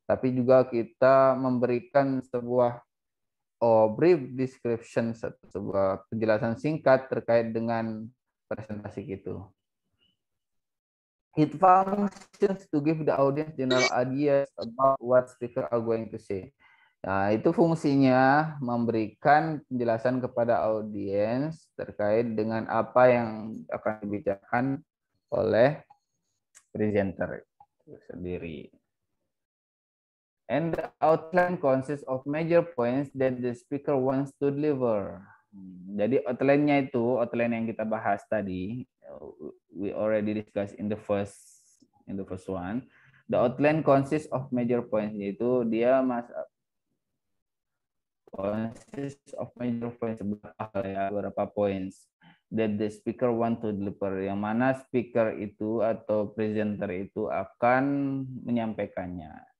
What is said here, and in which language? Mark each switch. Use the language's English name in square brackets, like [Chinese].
[Indonesian] Tapi juga kita memberikan sebuah brief description, sebuah penjelasan singkat terkait dengan presentasi itu. [English] It functions to give the audience general ideas about what speaker are going to say. [Indonesian] Nah, itu fungsinya memberikan penjelasan kepada audiens terkait dengan apa yang akan dibicarakan oleh presenter itu sendiri. [English] And the outline consists of major points that the speaker wants to deliver. [Indonesian] Jadi outline-nya itu, outline yang kita bahas tadi, we already discussed in the first one. [English] The outline consists of major points, yaitu dia consists of major points, beberapa points that the speaker want to deliver, yang mana speaker itu atau presenter itu akan menyampaikannya.